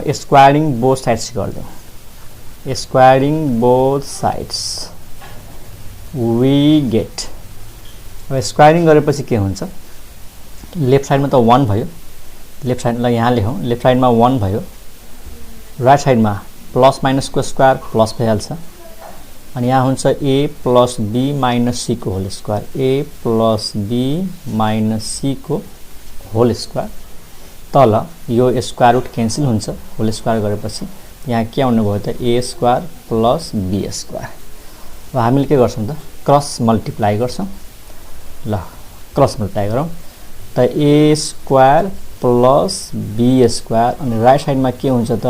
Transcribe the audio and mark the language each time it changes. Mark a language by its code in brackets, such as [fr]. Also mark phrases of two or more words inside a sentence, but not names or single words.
[en] squaring both sides गरिदिउँ। squaring both sides we get। [ne] अब स्क्वायरिङ गरेपछि के हुन्छ? [en] left sideमा [ne] त 1 भयो, [en] left sideलाई [ne] यहाँ लेखौँ, [en] left sideमा 1 भयो, right sideमा plus minus को square plus [ne] भइहाल्छ अनि यहाँ हुन्छ [en] A plus B minus C को whole square, A plus B minus C को whole square। [ne] तल यो [en] square root cancel [ne] हुन्छ, [en] whole square [ne] गरेपछि यहाँ के आउनु भयो त? [en] A square plus B square. [ne] अब हामीले के गर्छौँ त? [en] cross multiply [ne] गर्छौँ। ल [en] cross multiply [ne] गरौँ त [en] A square plus B square अनि right sideमा [ne] के हुन्छ त?